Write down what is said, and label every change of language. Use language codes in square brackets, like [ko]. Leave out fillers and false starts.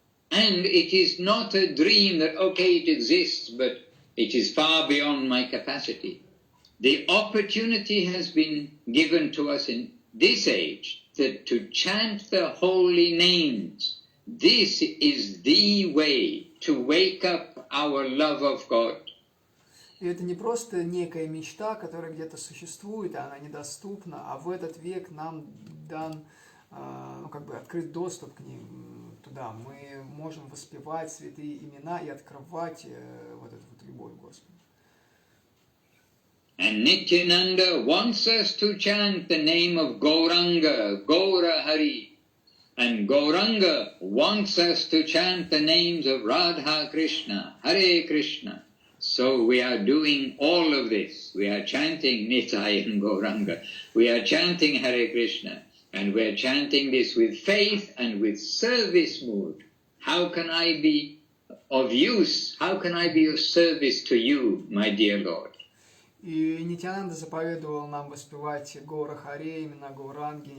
[en] And it is not a dream that, okay, it exists, but it is far beyond my capacity. The opportunity has been given to us in this age that to chant the holy names. This is the way to wake up our love of God. [ru] И это не просто некая мечта, которая где-то существует, а она недоступна, а в этот век нам дан, открыт доступ к ним туда. Мы можем воспевать святые имена и открывать вот эту вот любовь к Господу. [en] And Nityananda wants us to chant the name of Gauranga, Gaura Hari. And Gauranga wants us to chant the names of Radha Krishna, Hare Krishna. So we are doing all of this. We are chanting Nitai and Gauranga. We are chanting Hare Krishna. And we are chanting this with faith and with service mood. How can I be of use? How can I be of service to you, my dear Lord? [ru] И Нитьянанда заповедовал нам воспевать Гора Харе, имена Гауранги.